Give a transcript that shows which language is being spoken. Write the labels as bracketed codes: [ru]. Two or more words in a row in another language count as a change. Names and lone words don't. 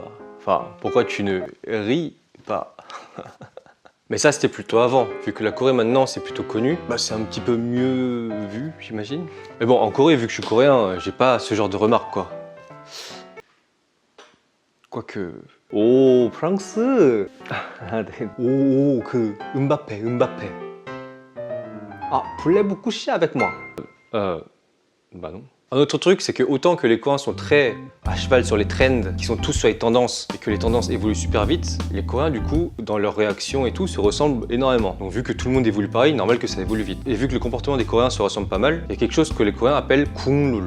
[fr] Enfin, pourquoi tu ne ris pas? Mais ça c'était plutôt avant, vu que la Corée maintenant c'est plutôt connu, bah c'est un petit peu mieux vu j'imagine. Mais bon, en Corée vu que je suis coréen, j'ai pas ce genre de remarques quoi. Quoique... [ko] 오 프랑스! [fr] 오 음바페 Ah, voulez-vous coucher avec moi? Bah non. Un autre truc, c'est que autant que les Coréens sont très à cheval sur les trends, qui sont tous sur les tendances, et que les tendances évoluent super vite, les Coréens, du coup, dans leurs réactions et tout, se ressemblent énormément. Donc vu que tout le monde évolue pareil, normal que ça évolue vite. Et vu que le comportement des Coréens se ressemble pas mal, il y a quelque chose que les Coréens appellent kunglul.